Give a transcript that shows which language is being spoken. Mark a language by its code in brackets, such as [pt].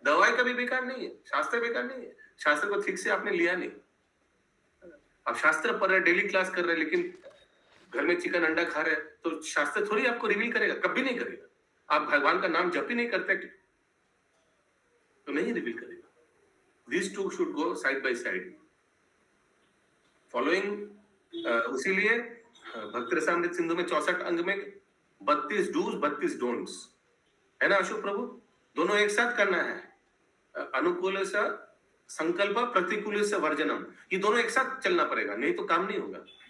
[hi] दवाई कभी बेकार नहीं है, शास्त्र बेकार नहीं है। शास्त्र को ठीक से आपने लिया नहीं। आप शास्त्र पढ़ रहे, डेली क्लास कर रहे, लेकिन घर में चिकन अंडा खा रहे, तो शास्त्र थोड़ी आपको रिवील करेगा, कभी नहीं करेगा। आप भगवान का नाम जप ही नहीं करते तो नहीं रिवील करेगा। [en] These two should go side by side. [hi] Following इसीलिए भक्त रसामृत सिंधु में 64 अंग में 32 डूज 32 डोंट्स है ना अशोक प्रभु, दोनों एक साथ करना है। [sa] अनुकूल सा संकल्प, प्रतिकूल से वर्जनम, [hi] ये दोनों एक साथ चलना पड़ेगा, नहीं तो काम नहीं होगा।